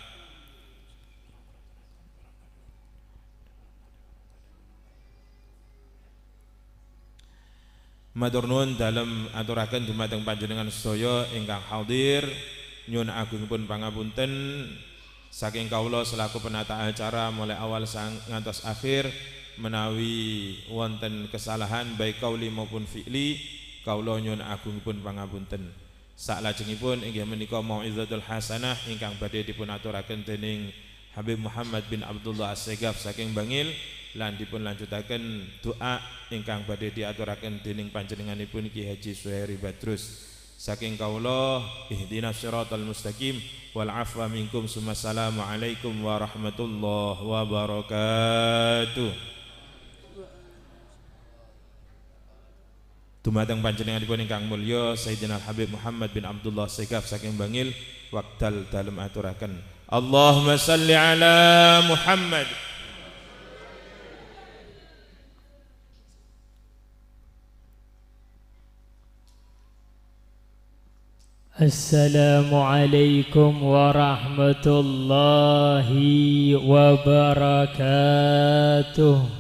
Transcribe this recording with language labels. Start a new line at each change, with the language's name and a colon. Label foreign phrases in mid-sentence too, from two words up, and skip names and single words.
Javanese: Matur nuwun dalem aturaken dumateng panjenengan sedaya ingkang hadir. Nyuwun agungipun pangapunten saking kawula selaku penata acara mulai awal ngantos akhir menawi wonten kesalahan baik kauli maupun fi'li kawula nyuwun agungipun pangapunten. Salajengipun inggih menika
Arabic: موعظة حسنة
Javanese: ingkang badhe dipun aturaken dening Habib Muhammad bin Abdullah As-Segaf saking Bangil lan dipun lanjutaken doa ingkang badhe diaturaken dening panjenenganipun Ki Haji Suhairi Badrus. Saking kawula
Arabic: اهدنا الصراط المستقيم والعفو منكم ثم السلام عليكم ورحمة الله وبركاته.
Javanese: Dumateng panjenenganipun ingkang mulya Sayyidina Habib Muhammad bin Abdullah Segaf saking Bangil wekdal dalem aturaken
Arabic: اللهم صل على محمد. السلام عليكم ورحمة الله وبركاته.